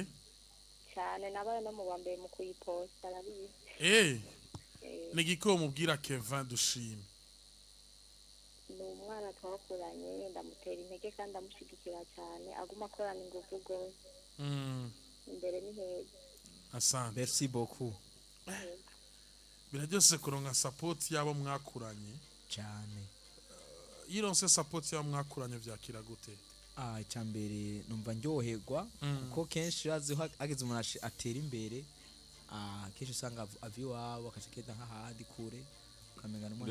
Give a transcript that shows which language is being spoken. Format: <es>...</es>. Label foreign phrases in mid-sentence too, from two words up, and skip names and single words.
<rn>Cyane nabaye no mu bambere mu kuyiposta arabizi. Ni giko mubwira Kevin Dushime. Ni umwana twakuranye ndamutera intege kandi ndamushigikira cyane aguma akorana ingufu gose. Imbere ni heza.</rn> <sw>Asante.</sw> <fr>Merci beaucoup.</fr> <rn>Biraryose kuronka support yabo mwakuranye Cyane. Yironse support yabo mwakuranye vyakira gute? Icyambere numva ndyoherwa kuko kenshi razi ageze umuntu atera imbere kenshi usanga avi wabo akashiketa nk'ahandi kure ukamenga n'umwana</rn>